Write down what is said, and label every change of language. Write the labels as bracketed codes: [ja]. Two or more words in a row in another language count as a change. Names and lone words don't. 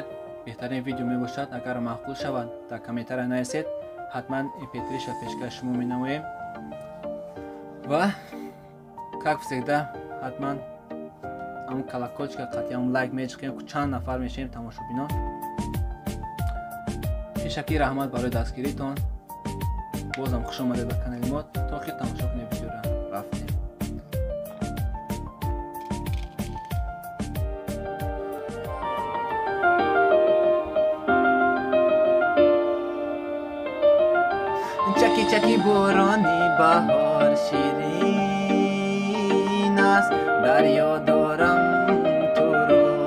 [tg] Беҳтарин видео мебошад агар маъқул шавад дар комментария нависед, ҳатман mp3-ша пешкаш шумо менамоем ва [ru] как всегда [tg] ҳатман ҳамон колокольчика қатъи ҳамон лайк мечиқем ки чанд нафар мешавем тамошобинон. бешакӣ раҳмат барои дастгиритон. бозам хуш омадед ба канали мо. То охир тамошо кунед видеоро. рафтем. [fa] چکی چکی بارانی بهار شیرین است، دریا دارم تو رو.